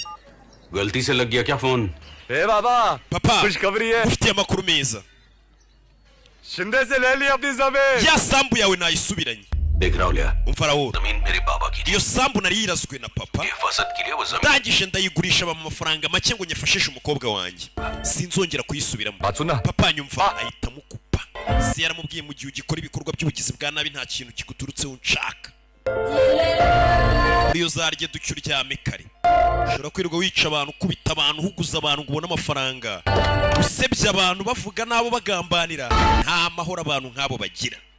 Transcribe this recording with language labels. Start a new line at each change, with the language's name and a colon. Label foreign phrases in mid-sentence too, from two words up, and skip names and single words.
Hindi: गलती से लग गया क्या फोन ए बाबा
Kinyarwanda: papa
Hindi: खुशखबरी है
Kinyarwanda: ufite amakuru meza
Hindi: शिंदे से ले ली अपनी जमीन
Kinyarwanda: ya sambu yawe nayisubiranye
Hindi: देख रहा हूँ लिया
Kinyarwanda: umfarawo
Hindi: जमीन मेरे बाबा की
Kinyarwanda: iyo sambu nari yirazwe na papa
Hindi: हिफाजत के लिए वो जमीन
Kinyarwanda: ndangije ndayigurisha mu mafaranga make ngo nyafashishe umukobwa wanjye sinzongera kuyisubiramo
Hindi: बात
Kinyarwanda: papa nyumva ahita mukupa si yaramubwiye mu gihe ugikora ibikorwa by'ubugizi bwa nabi nta kintu kiguturutseho nshaka iyo zarye ducyo uryame kare ushobora kwirirwa wica abantu ukubita abantu uhuguza abantu ngo ubone amafaranga usebya abantu bavuga nabo bagambanira nta mahoro abantu nk'abo bagira